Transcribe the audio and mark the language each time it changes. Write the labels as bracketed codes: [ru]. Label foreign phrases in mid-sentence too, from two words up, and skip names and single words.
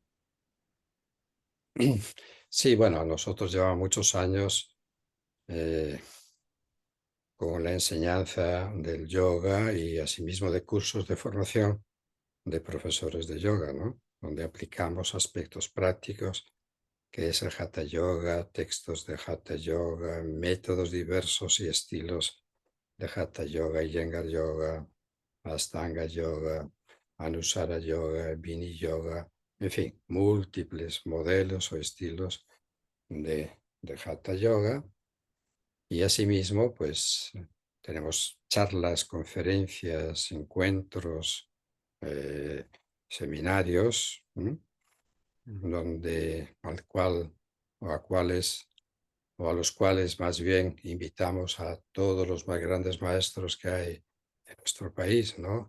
[es] Sí, bueno, nosotros llevamos muchos años eh, con la enseñanza del yoga y asimismo de cursos de formación de profesores de yoga, ¿no? Donde aplicamos aspectos prácticos, que es el Hatha Yoga, textos de Hatha Yoga, métodos diversos y estilos de Hatha Yoga, Iyengar Yoga, Astanga Yoga, Anusara Yoga, Vini Yoga, en fin, múltiples modelos o estilos de Hatha Yoga. Y asimismo, pues tenemos charlas, conferencias, encuentros, seminarios, donde al cual o a cuales o a los cuales más bien invitamos a todos los más grandes maestros que hay en nuestro país, ¿no?